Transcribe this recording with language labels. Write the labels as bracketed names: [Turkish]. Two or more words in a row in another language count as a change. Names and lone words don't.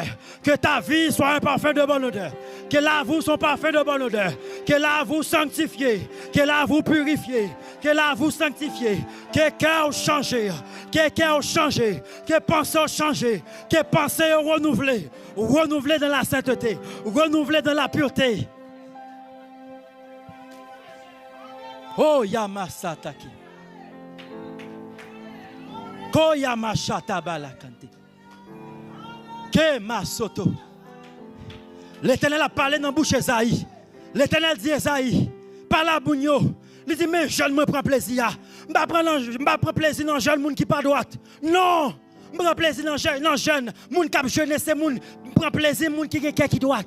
[French] Que ta vie soit un parfum de bonne odeur. Que là vous soit parfum de bonne odeur. Que là vous sanctifiez. Que là vous purifiez. Que là vous sanctifiez. Que cœur changé. Que cœur changé. Que pensée changé. Que pensée renouvelée. Renouvelée dans la sainteté. Renouvelée dans la pureté. Oh Yamasataki. Ko Yamashata balakante. Que masoto. L'Éternel a parlé dans la bouche d'Esaïe. L'Éternel dit Esaïe, parle à Bougno. Il dit, mais je me prends plaisir. Je ne prends plaisir dans les jeunes qui ne sont pas droite. Non, je prends plaisir dans les jeunes, les qui sont jeunes, c'est les prends plaisir dans les qui sont droite.